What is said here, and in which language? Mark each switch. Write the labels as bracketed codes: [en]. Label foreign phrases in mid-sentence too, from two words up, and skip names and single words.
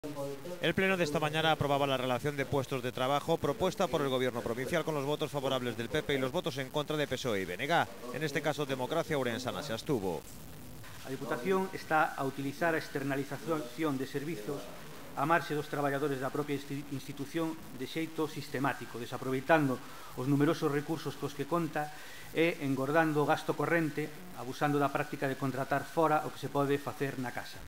[es] El Pleno de esta mañana aprobaba la relación de puestos de trabajo propuesta por el Gobierno provincial con los votos favorables del PP y los votos en contra de PSOE y BNG. En este caso, Democracia Ourensana se abstuvo. [gl] A Diputación está a utilizar a externalización de servizos a marxe dos traballadores da propia institución de xeito sistemático, desaproveitando os numerosos recursos cos que conta e engordando o gasto corrente, abusando da práctica de contratar fora o que se pode facer na casa.